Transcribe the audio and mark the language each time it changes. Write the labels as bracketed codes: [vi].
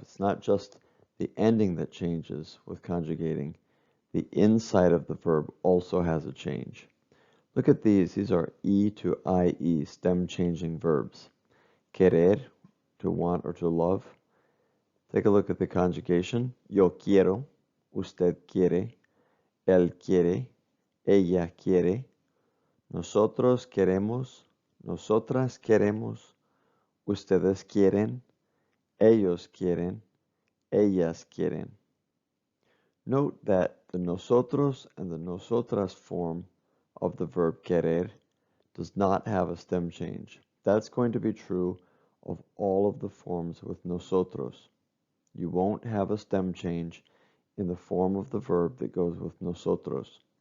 [en] It's not just the ending that changes with conjugating. The inside of the verb also has a change. Look at these. These are E to IE stem changing verbs. Querer, to want or to love. Take a look at the conjugation. [es] Yo quiero, usted quiere, él quiere, ella quiere, nosotros queremos, nosotras queremos, ustedes quieren, ellos quieren, ellas quieren. [en] Note that the nosotros and the nosotras form of the verb querer does not have a stem change. That's going to be true of all of the forms with nosotros. You won't have a stem change in the form of the verb that goes with nosotros.